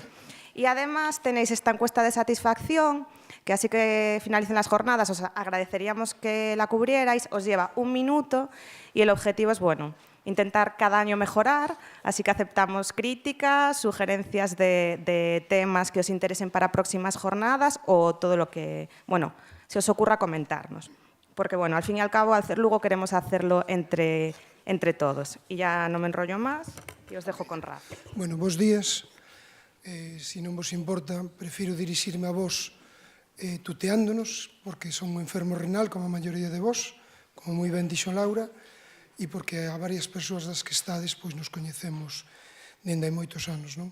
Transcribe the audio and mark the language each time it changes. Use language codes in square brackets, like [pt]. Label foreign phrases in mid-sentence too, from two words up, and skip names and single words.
[es] Y además tenéis esta encuesta de satisfacción, que así que finalicen las jornadas, os agradeceríamos que la cubrierais, os lleva 1 minuto y el objetivo es, intentar cada año mejorar, así que aceptamos críticas, sugerencias de temas que os interesen para próximas jornadas o todo lo que, se os ocurra comentarnos. Porque, al fin y al cabo, Alcer Lugo queremos hacerlo entre todos. Y ya no me enrollo más y os dejo con Rafa. [gl] Bos días. Se non vos importa, prefiro dirixirme a vos tuteándonos, porque son un enfermo renal, como a maioría de vos, como moi ben dixo Laura, e porque a varias persoas das que estades nos coñecemos dende hai moitos anos, non?